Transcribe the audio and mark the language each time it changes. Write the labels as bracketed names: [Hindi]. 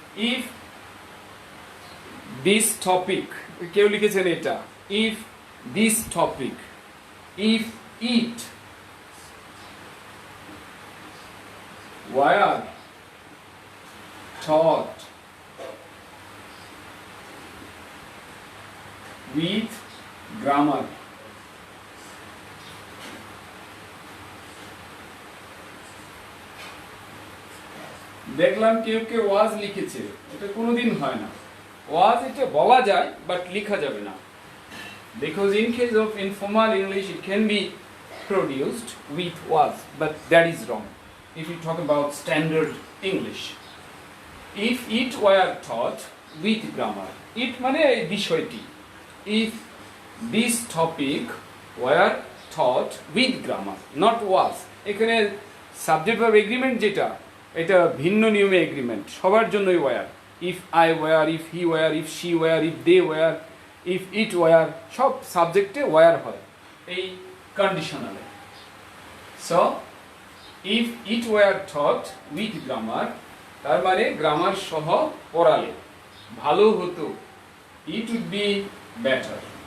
[English] if this topic, [Bangla] কেউ লিখেছেন এটা, [English] if this topic, if it were taught with grammar, [Bangla] দেখলাম কেউ কেউ ওয়াজ লিখেছে, এটা কোনোদিন হয় না। ওয়াজ এটা বলা যায় বাট লেখা যাবে না, [English] because in case of informal English it can be produced with was, but that is wrong if you talk about standard English. If it were taught with grammar, it [Bangla] মানে এই বিষয়টি, [English] if this topic were taught with grammar, not was। [Bangla] এখানে subject verb agreement যেটা, এটা ভিন্ন নিয়মে agreement, সবার জন্যই war. [English] if I were, if he were, if she were, if they were, if it were, [Bangla] সব সাবজেক্টে ওয়ার হয় এই কন্ডিশনালে। [English] so if it were taught with grammar, [Bangla] তার মানে গ্রামার সহ পড়ালে ভালো হতো, [English] It would be better.